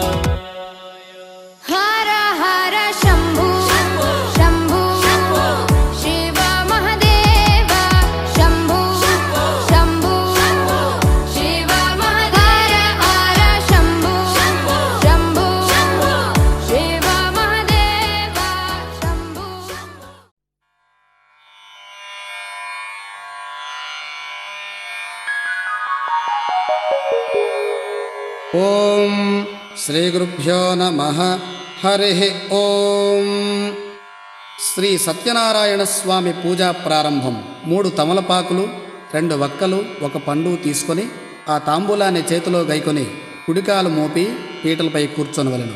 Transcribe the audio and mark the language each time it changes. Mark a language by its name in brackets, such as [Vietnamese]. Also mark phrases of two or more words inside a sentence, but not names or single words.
[Sanskrit] हर हर शम्भु शम्भु शिव महदेव शम्भु शम्भु शिव महदेव हर शम्भु शम्भु शिव महदेव शम्भु ॐ శ్రీగురుభ్యో నమః. [Telugu] హరి ఓం. శ్రీ సత్యనారాయణ స్వామి పూజా ప్రారంభం. 3 తమలపాకులు, 2 వక్కలు, 1 పండు తీసుకొని ఆ తాంబూలాన్ని చేతిలో గైకొని కుడికాలు మోపి పీటలపై కూర్చొనవలెను.